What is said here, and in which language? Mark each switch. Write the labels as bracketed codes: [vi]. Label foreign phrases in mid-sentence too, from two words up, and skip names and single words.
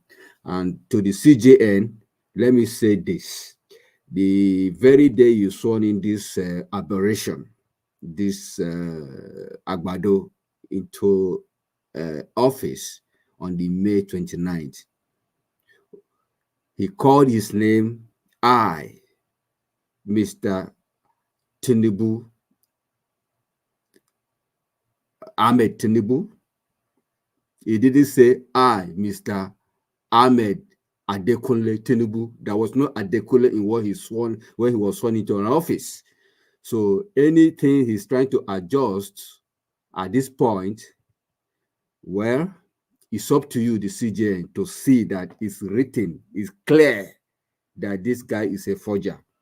[en] And to the CJN, let me say this: the very day you sworn in this aberration, this Agbado into office on the May 29th, he called his name Mr. Tinubu, Ahmed Tinubu. He didn't say Mr. Ahmed Adekunle Tinubu. There was no Adekunle in what he was sworn into an office. So anything he's trying to adjust at this point, well, it's up to you, the CJN, to see that it's written, it's clear that this guy is a forger.